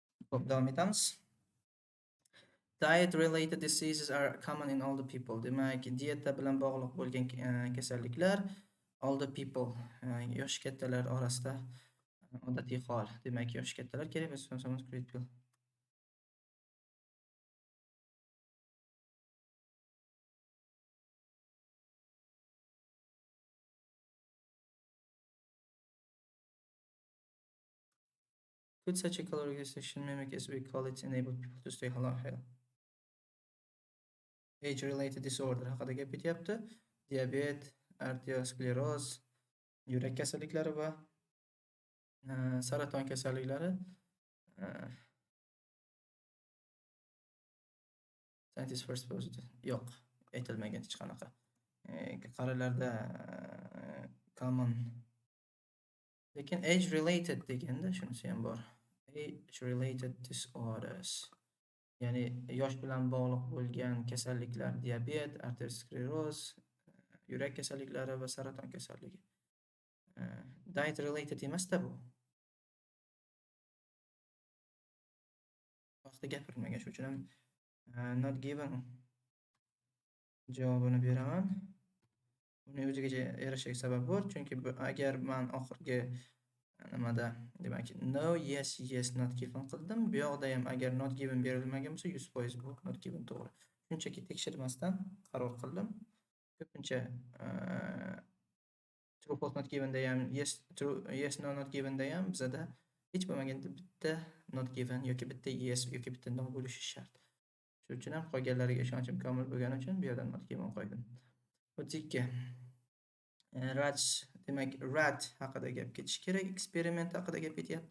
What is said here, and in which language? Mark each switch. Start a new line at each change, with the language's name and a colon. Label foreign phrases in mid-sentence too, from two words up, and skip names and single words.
Uzbek: Xo'p, davom etamiz.
English: Diet related diseases are common in older people.
Uzbek: Demak, dieta bilan bog'liq bo'lgan kasalliklar
English: older people,
Uzbek: yoshi kattalar orasida odatiy hol. Demak, yoshi kattalar kerak bo'lsa critical.
English: Could such a caloric restriction mimic, as we call it, enable people to stay healthy? Age related disorder
Uzbek: haqida gap ketyapti. Diabet, arterioskleroz, yurak kasalliklari va saraton kasalliklari
English: scientist first positive
Uzbek: yo'q, aytilmagan hech qanaqa. Qarilarda common, lekin
English: age related
Uzbek: deganda shunisi ham bor.
English: Age related disorders,
Uzbek: ya'ni yosh bilan bog'liq bo'lgan kasalliklar: diabet, arterioskleroz, yurak kasalliklari va saraton kasalligi.
English: Diet related
Uzbek: emasda bu. Vaqtida gapirilmagan, shuning uchun ham
English: not given
Uzbek: javobini beraman. Buni o'ziga yarasha sabab bor, chunki agar men oxirgi nimada, demak,
English: no, yes, yes, not given
Uzbek: qildim, bu yoqda ham agar
English: not given
Uzbek: berilmagan bo'lsa 100% bu
English: not given
Uzbek: to'g'ri. Shunchaki tekshirmasdan qaror qildim. Ko'pincha
English: true false not given
Uzbek: da ham,
English: yes true, yes no not given
Uzbek: da ham bizada hech bo'lmaganda bitta
English: not given
Uzbek: yoki bitta yes yoki bitta no bo'lishi shart. Shuning uchun ham qolganlariga ishonchim komil bo'lgani uchun bu yerdan
English: not given
Uzbek: qo'ydim. O'tikka rats, demak rat haqida gap ketish kerak, eksperiment haqida gap ketyapti.